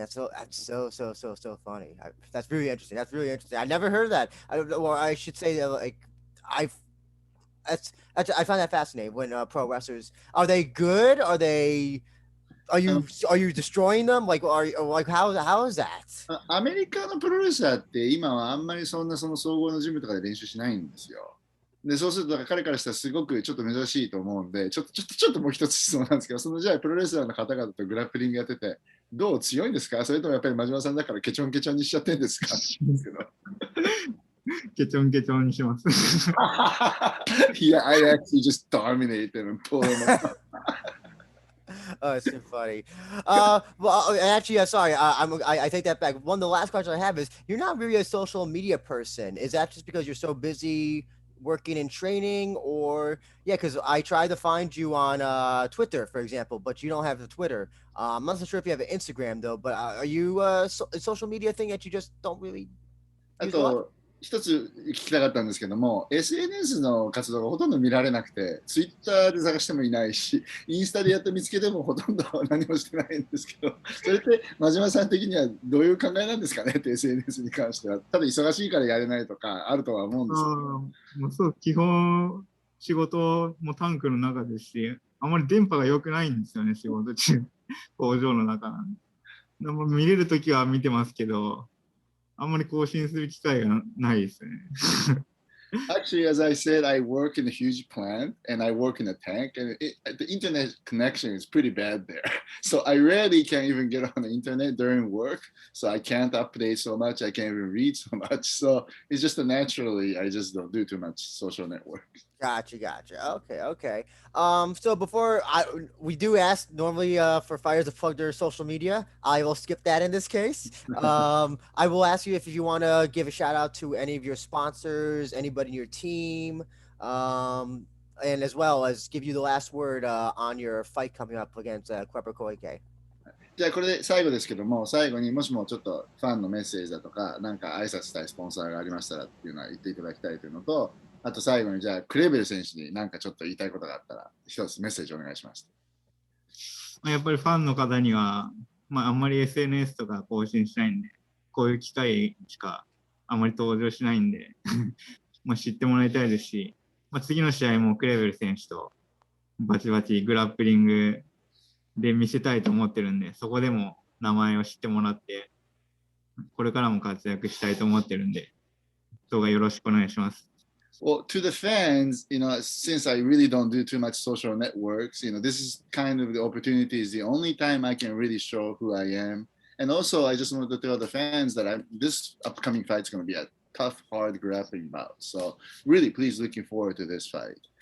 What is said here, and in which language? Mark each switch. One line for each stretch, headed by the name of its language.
English: That's so funny. That's really interesting. I never heard of that. I should say that I find that fascinating when pro wrestlers are they good? Are you destroying them? How is that?
Japanese: アメリカのプロレスラーって今はあんまりその総合のジムとかで練習しないんですよ。でそうすると彼からしたらすごくちょっと珍しいと思うんで、ちょっともう一つ質問なんですけど、じゃあプロレスラーの方々とグラップリングやっててどう強いんですか？それともやっぱり真島さんだからケチョンケチョンにしちゃってるんですか？ケチョンケチョンにします。
English: Yeah, I actually just dominate them and pull them up. Oh, it's too funny. Well, actually, sorry, I take that back. One of the last questions I have is, you're not really a social media person. Is that just because you're so busy working and training, or yeah? Because I tried to find you on Twitter, for example, but you don't have the Twitter. I'm not so sure if you have an Instagram though. But are you a social media thing that you just don't really あ use a lot?
Japanese: と、一つ聞きたかったんですけども、SNS の活動がほとんど見られなくて、Twitter で探してもいないし、インスタでやっと見つけてもほとんど何もしてないんですけど、それって真島さん的にはどういう考えなんですかねって SNS に関しては。ただ忙しいからやれないとかあるとは思うんですけど。もうそう、基本仕事もタンクの中ですし、あまり電波が良くないんですよね、仕事中。工場の中なんで。でも見れるときは見てますけど、あんまり更新する機会がないですね。
English: Actually, as I said, I work in a huge plant and I work in a tank, and the internet connection is pretty bad there. So I rarely can even get on the internet during work. So I can't update so much. I can't even read so much. So it's just naturally, I just don't do too much social network. Gotcha. Okay. So we do ask normally for fighters to plug their social media. I will skip that in this case. I will ask you if you want to give a shout out to any of your sponsors, anybody in your team, and as well as give you the last word on your fight coming up against Kleber Koike.
Japanese: じゃあこれで最後ですけども、最後にもしもちょっとファンのメッセージだとか、なんか挨拶したいスポンサーがありましたらっていうのは言っていただきたいというのと、あと最後にじゃあクレベル選手になんかちょっと言いたいことがあったら、一つメッセージお願いします。やっぱりファンの方には、あんまり SNS とか更新しないんで、こういう機会しかあんまり登場しないんで、知ってもらいたいですし、次の試合もクレベル選手とバチバチグラップリングで見せたいと思ってるんで、そこでも名前を知ってもらって、これからも活躍したいと思ってるんで、どうかよろしくお願いします。
English: Well, to the fans, since I really don't do too much social networks, this is kind of the opportunity is the only time I can really show who I am. And also, I just wanted to tell the fans that this upcoming fight is going to be a tough, hard grappling bout. So really, please looking forward to this fight.